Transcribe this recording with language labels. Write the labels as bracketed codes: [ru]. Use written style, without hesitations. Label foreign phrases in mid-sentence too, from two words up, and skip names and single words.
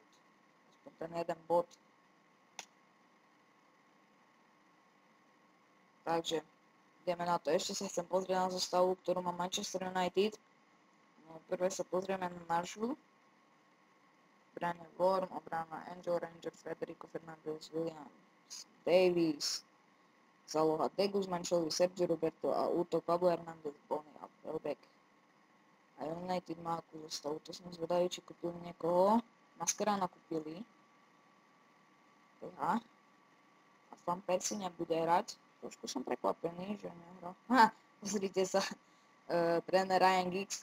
[sk] Aspoň ten jeden bod. Takže ideme na to. Ešte sa chcem pozrieť na zostavu, ktorú má Manchester United. No, prvé sa pozrieme na našu. Bráne Worm, obrana Angel Ranger, Federico Fernández, Williams, Davies, záloha De Guzman, Shelby, Sergi Roberto a útok Pablo Hernández, Bony a Welbeck. A United má akú zostavu. To som zvedavý, či kúpili niekoho. Mascherana kúpili. A Van Persie nebude hrať. Trošku som prekvapený, že nehral. Pozrite sa, tréner Ryan Giggs.